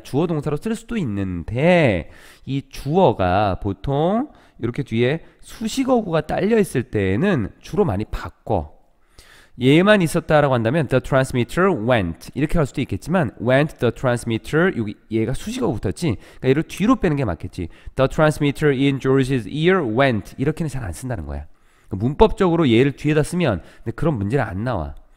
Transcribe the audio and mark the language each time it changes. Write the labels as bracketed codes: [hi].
[ko] 주어 동사로 쓸 수도 있는데 이 주어가 보통 이렇게 뒤에 수식어구가 딸려 있을 때에는 주로 많이 바꿔. 얘만 있었다라고 한다면 [en] the transmitter went [ko] 이렇게 할 수도 있겠지만 [en] went the transmitter [ko] 여기 얘가 수식어가 붙었지. 그러니까 얘를 뒤로 빼는 게 맞겠지. [en] The transmitter in George's ear went [ko] 이렇게는 잘 안 쓴다는 거야. 문법적으로 얘를 뒤에다 쓰면 근데 그런 문제는 안 나와.